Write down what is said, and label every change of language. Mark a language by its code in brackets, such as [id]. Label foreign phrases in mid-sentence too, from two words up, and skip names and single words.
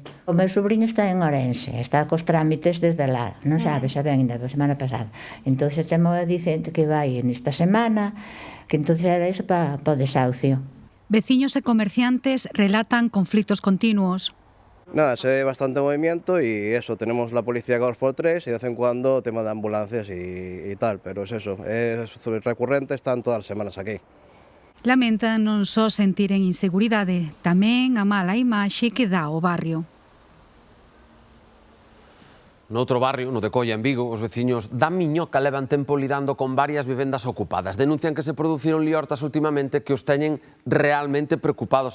[gl] O meu sobrinho está en Orense, está cos trámites desde lá, non sabe, xa ben, ainda a semana pasada. Entón chamou a dicente que vai nesta semana, que entón era iso para o desahucio. Veciños e comerciantes relatan conflitos continuos. [es] Nada, se ve bastante movimiento y eso, tenemos la policía cada 2x3 y de vez en cuando tema de ambulancias y tal, pero es eso, es recurrente, están [gl] todas as semanas [es] aquí. [gl] Lamentan non só sentiren inseguridade, tamén a mala imaxe que dá o barrio. Noutro barrio, no de Coia, en Vigo, os veciños da Miñoca levan tempo lidando con varias vivendas ocupadas. Denuncian que se produciron liortas últimamente que os teñen realmente preocupados.